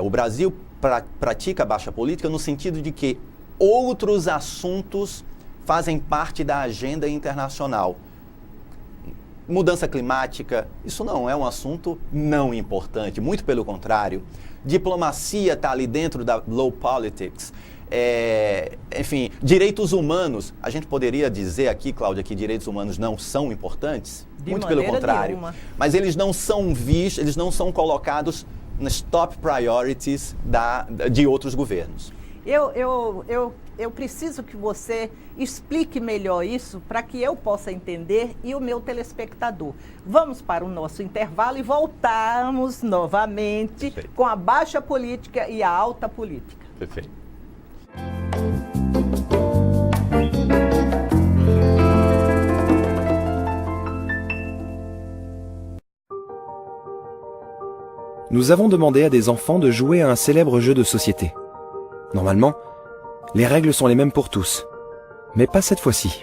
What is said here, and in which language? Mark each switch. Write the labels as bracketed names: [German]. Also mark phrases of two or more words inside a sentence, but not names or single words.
[Portuguese] O Brasil pratica a baixa política no sentido de que outros assuntos fazem parte da agenda internacional. Mudança climática, isso não é um assunto não importante, muito pelo contrário. Diplomacia está ali dentro da [English] low politics. [Portuguese] Enfim, direitos humanos. A gente poderia dizer aqui, Cláudia, que direitos humanos não são importantes? Muito pelo contrário. Nenhuma. Mas eles não são vistos, eles não são colocados nas [English] top priorities [Portuguese] de outros governos. Eu preciso que você explique melhor isso para que eu possa entender e o meu telespectador. Vamos para o nosso intervalo e voltamos novamente Perfeito. Com a baixa política e a alta política. Perfeito. [French] Nous avons demandé à des enfants de jouer à un célèbre jeu de société. Normalement, les règles sont les mêmes pour tous, mais pas cette fois-ci.